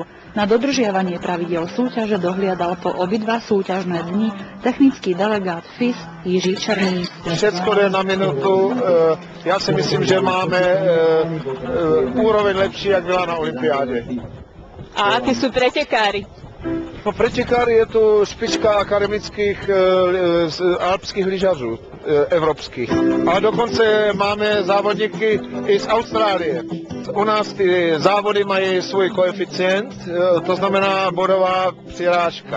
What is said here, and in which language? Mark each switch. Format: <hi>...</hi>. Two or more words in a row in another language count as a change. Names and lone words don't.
<sk>Na dodržiavanie pravidel súťaže dohliadal po obidva súťažné dni technický delegát FIS Jiří Černý. Všetko je na minutu.</sk> <cs>Ja si myslím, že máme úroveň lepší, jak byla na olympiáde.</cs> <sk>A akí sú pretekári? No,</sk> <cs>pretekári je tu špička akademických alpských lyžařů, evropských. A dokonce máme závodníky i z Austrálie. U nás ty závody mají svůj koeficient, to znamená bodová přirážka.</cs>